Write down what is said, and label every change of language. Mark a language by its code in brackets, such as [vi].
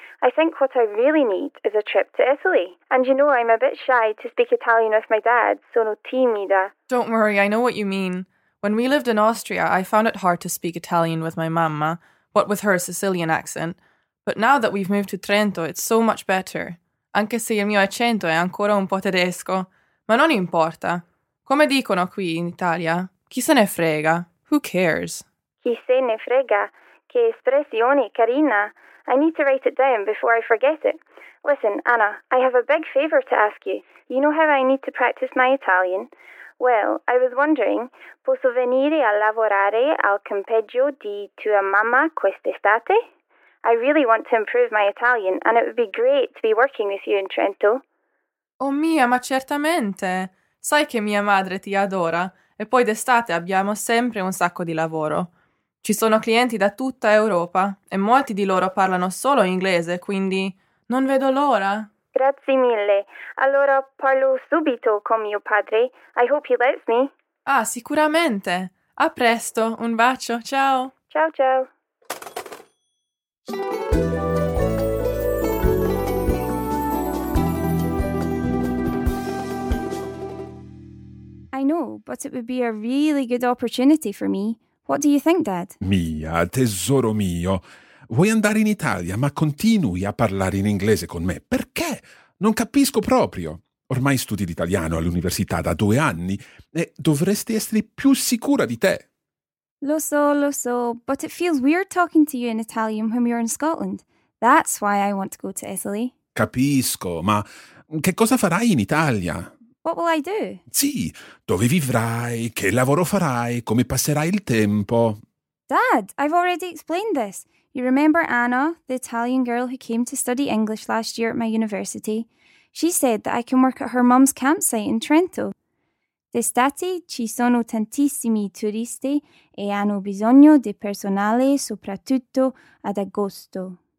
[en] I think what I really need is a trip to Italy. And you know, I'm a bit shy to speak Italian with my dad, [it] sono timida. [en] Don't worry, I know what you mean. When we lived in Austria, I found it hard to speak Italian with my mamma, what with her Sicilian accent. But now that we've moved to Trento, it's so much better. [it] Anche se il mio accento è ancora un po' tedesco. Ma non importa. Come dicono qui in Italia? Chi se ne frega? [en] Who cares? [it] Chi se ne frega? Che espressione carina! [en] I need to write it down before I forget it. Listen, Anna, I have a big favor to ask you. You know how I need to practice my Italian? Well, I was wondering, [it] posso venire a lavorare al campeggio di tua mamma quest'estate? [en] I really want to improve my Italian, and it would be great to be working with you in Trento. [it] Oh mia, ma certamente! Sai che mia madre ti adora, e poi d'estate abbiamo sempre un sacco di lavoro. Ci sono clienti da tutta Europa, e molti di loro parlano solo inglese, quindi non vedo l'ora. Grazie mille. Allora parlo subito con mio padre. [en] I hope he lets me. [it] Ah, sicuramente. A presto. Un bacio. Ciao. Ciao, ciao. [en] I know, but it would be a really good opportunity for me. What do you think, Dad? [it] Mia, tesoro mio. Vuoi andare in Italia, ma continui a parlare in inglese con me. Perché? Non capisco proprio. Ormai studi l'italiano all'università da 2 anni e dovresti essere più sicura di te. Lo so, [en] but it feels weird talking to you in Italian when you're in Scotland. That's why I want to go to Italy. [it] Capisco, ma che cosa farai in Italia? [en] What will I do? [it] Sì, dove vivrai, che lavoro farai, come passerai il tempo? [en] Dad, I've already explained this. You remember Anna, the Italian girl who came to study English last year at my university? She said that I can work at her mum's campsite in Trento. [it] D'estate ci sono tantissimi turisti e hanno bisogno di personale soprattutto ad agosto.